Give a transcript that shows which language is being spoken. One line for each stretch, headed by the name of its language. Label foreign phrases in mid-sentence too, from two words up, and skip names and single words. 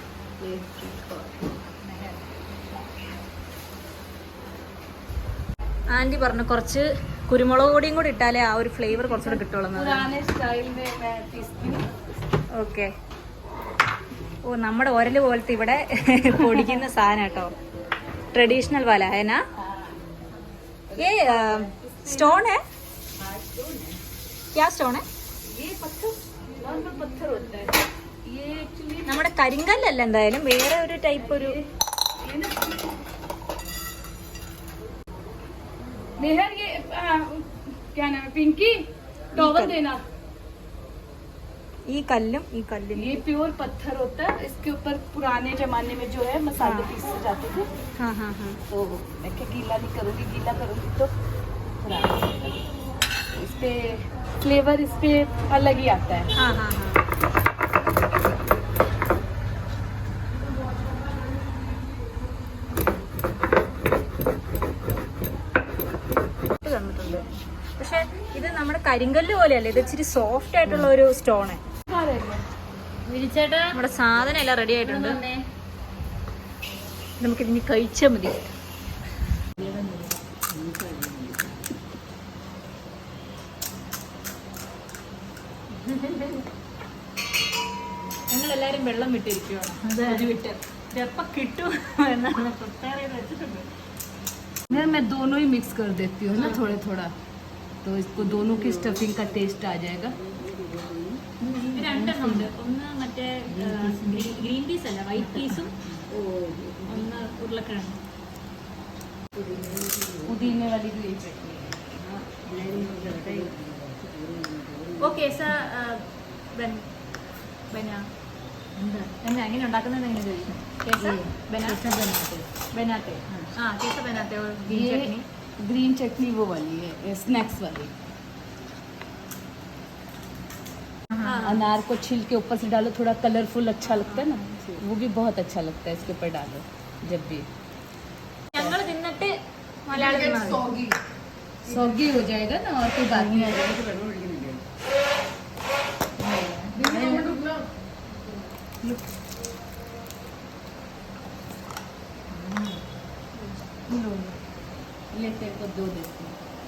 Malayalam: ആൻറ്റി പറഞ്ഞു കുറച്ച് കുരുമുളക് പൊടിയും കൂടി ഇട്ടാലേ ആ ഒരു ഫ്ലേവർ കുറച്ചുകൂടെ കിട്ടുള്ളൂ. ഓക്കെ. ഓ, നമ്മുടെ ഒരല് പോലത്തെ ഇവിടെ പൊടിക്കുന്ന സാധനം കേട്ടോ.
Hindi: ट्रेडिशनल वाला है ना ये? स्टोन है? क्या स्टोन है?
Malayalam: നമ്മുടെ കരിങ്കല്ലല്ല, എന്തായാലും വേറെ ഒരു ടൈപ്പ്. ഒരു
Hindi: मेहर ये क्या नाम है, पिंकी टॉवल देना।
Malayalam: ഈ കല്ലും ഈ കല്ലും
Hindi: ये प्योर पत्थर होता है, इसके ऊपर पुराने जमाने में जो है मसाले पीसे जाते थे। हाँ हाँ हाँ। तो मैं क्या गीला नहीं करूँगी, गीला करूँगी तो इस पे फ्लेवर इस पे अलग ही आता है। हाँ हाँ हाँ।
Malayalam: പക്ഷെ ഇത് നമ്മുടെ കരിങ്കല്ല് പോലെയല്ല, ഇത് ഇച്ചിരി സോഫ്റ്റ് ആയിട്ടുള്ള ഒരു സ്റ്റോണ്. നമ്മുടെ സാധനം എല്ലാം റെഡി ആയിട്ടുണ്ട്. നമുക്കിതിനി കഴിച്ചാൽ മതി. ഞങ്ങളെല്ലാരും വെള്ളം വിട്ടിരിക്കുകയാണ്. എപ്പം കിട്ടും എന്നാണ് പ്രിപ്പയർ ചെയ്ത് വെച്ചിട്ടുണ്ട്.
Hindi: मैं दोनों ही मिक्स कर देती हूँ ना, थोड़ा थोड़ा, तो इसको दोनों की स्टफिंग का टेस्ट आ जाएगा।
Malayalam: രണ്ടെണ്ണം ഉണ്ട്. ഒന്ന് മറ്റേ
English: green peas
Malayalam: അല്ല,
English: white peas,
Malayalam: ഒന്ന് ഉരുളക്കിഴങ്ങ്.
Hindi: पुदीने वाली भी यही चटनी है।
Malayalam: ഓ കേസ എങ്ങനെ ഉണ്ടാക്കുന്നത് എങ്ങനെ ചോദിക്കും?
Hindi: कैसे बनाते. हाँ, कैसा बनाते हो ग्रीन चटनी? ग्रीन चटनी वो वाली है, स्नैक्स वाली। हाँ। अनार को छील के ऊपर से डालो, थोड़ा कलरफुल अच्छा लगता है ना, वो भी बहुत अच्छा लगता है इसके ऊपर डालो जब भी।
Malayalam: ഞങ്ങൾ തിന്നിട്ട് മലയാളത്തിൽ
Hindi: सौगी हो जाएगा ना, और कोई बात नहीं आ जाएगी। लेते को दो देते हैं।